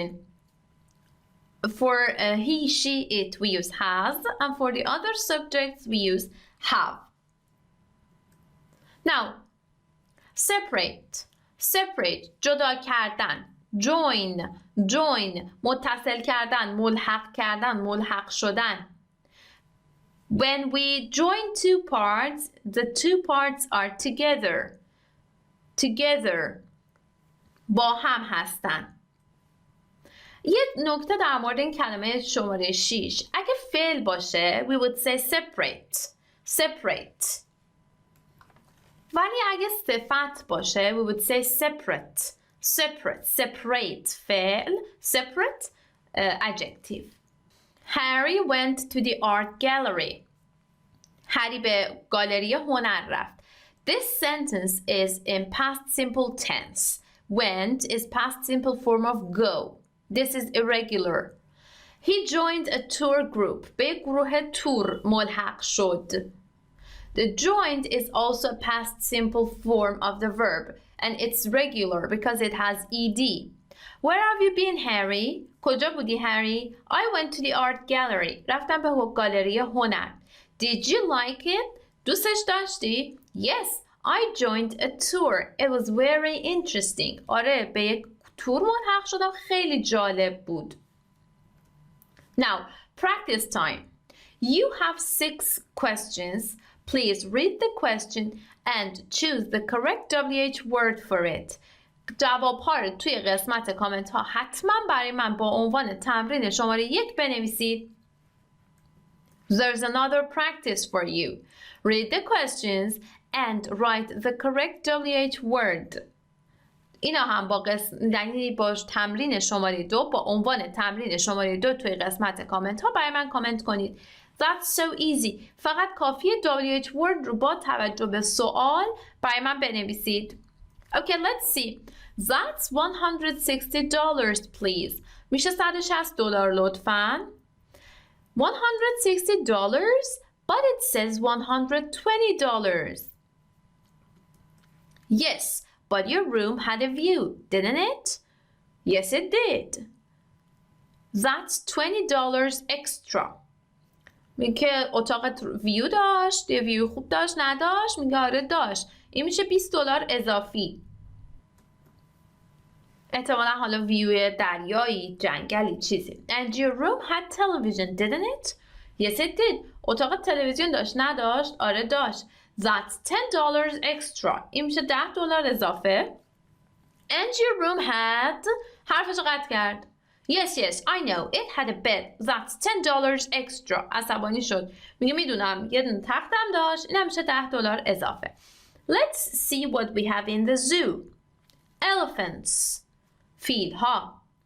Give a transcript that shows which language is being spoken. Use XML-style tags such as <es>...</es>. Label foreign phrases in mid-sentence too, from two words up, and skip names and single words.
<en>For he, she, it, we use has, and for the other subjects, we use have. Now, separate.</en> <fa>جدا کردن. join متصل کردن، ملحق شدن.</fa> <en>When we join two parts, the two parts are together</en> <fa>با هم هستن. یه نکته در مورد این کلمه شماره 6: اگه فعل باشه</fa> <en>we would say separate.</en> <fa>ولی اگه صفت باشه</fa> <en>we would say separate فعل، separate adjective. Harry went to the art gallery.</en> <fa>هری به گالری هنر رفت.</fa> <en>This sentence is in past simple tense. Went is past simple form of go. This is irregular. He joined a tour group.</en> <fa>به گروه تور ملحق شد.</fa> <en>The joined is also a past simple form of the verb, and it's regular because it has ed. Where have you been, Harry?</en> <fa>کجا بودی هری؟</fa> <en>I went to the art gallery.</en> <fa>رفتم به گالری هنر.</fa> <en>Did you like it?</en> <fa>دوستش داشتی؟</fa> <en>Yes, I joined a tour. It was very interesting.</en> <fa>آره، به یک تور ملحق شدم، خیلی جالب بود.</fa> <en>Now, practice time. You have 6 questions. Please read the question and choose the correct WH word for it.</en> <fa>جواب‌ها رو توی قسمت کامنت ها حتما برای من با عنوان تمرین شماره 1 بنویسید.</fa> <en>There's another practice for you. Read the questions and write the correct WH word.</en> <fa>اینا هم با تمرین شماره 2 با عنوان تمرین شماره 2 توی قسمت کامنت ها برای من کامنت کنید.</fa> <en>That's so easy.</en> <fa>فقط کافیه</fa> <en>WH word</en> <fa>رو با توجه به سوال برای من بنویسید.</fa> <en>Okay, let's see. That's $160, please.</en> <fa>میشه $160 لطفاً. $160,</fa> <en>but it says $120. Yes, but your room had a view, didn't it? Yes, it did. That's $20 extra.</en> <fa>میگه اتاقت ویو داشت، یه ویو خوب داشت نداشت؟ میگه آره داشت. این میشه $20 اضافی. احتمالا حالا ویو دریایی، جنگلی، چیزی.</fa> <en>And your room had television, didn't it? Yes, it did.</en> <fa>اتاقت تلویزیون داشت نداشت؟ آره داشت.</fa> <en>That's $10 extra.</en> <fa>این میشه $10 اضافه.</fa> <en>And your room had...</en> <fa>حرفش قطع کرد.</fa> <en>Yes, I know. It had a bed. That's $10 extra.</en> <fa>عصبانی شد. میگه میدونم. یه دونه تختم داشت. این هم میشه $10 اضافه.</fa> <en>Let's see what we have in the zoo.</en> <fa>Elephants. فیل ها.</fa>